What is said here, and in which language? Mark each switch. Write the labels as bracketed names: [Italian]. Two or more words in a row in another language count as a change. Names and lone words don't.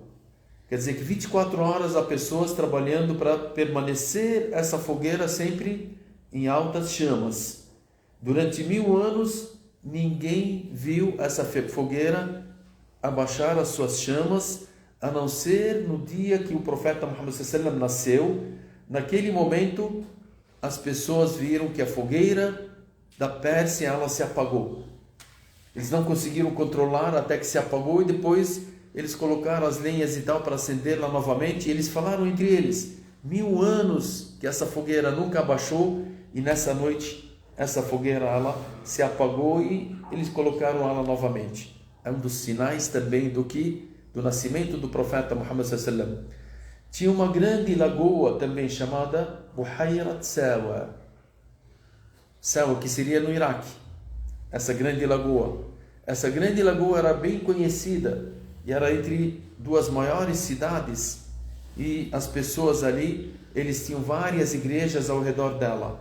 [Portuguese] Quer dizer que 24 horas há pessoas trabalhando para permanecer essa fogueira sempre em altas chamas. Durante 1000 anos, ninguém viu essa fogueira abaixar as suas chamas, a não ser no dia que o profeta Muhammad [Arabic] صلى الله عليه وسلم [Portuguese] nasceu. Naquele momento, as pessoas viram que a fogueira da Pérsia, ela se apagou. Eles não conseguiram controlar até que se apagou, e depois eles colocaram as lenhas e tal para acender lá novamente, e eles falaram entre eles, 1000 anos que essa fogueira nunca abaixou, e nessa noite essa fogueira, ela se apagou, e eles colocaram ela novamente. É um dos sinais também do nascimento do profeta Muhammad [Arabic] صلى الله عليه وسلم. [Portuguese] Tinha uma grande lagoa também chamada Buhayrat Sawa. Sawa, que seria no Iraque. Essa grande lagoa. Essa grande lagoa era bem conhecida e era entre duas maiores cidades. E as pessoas ali, eles tinham várias igrejas ao redor dela.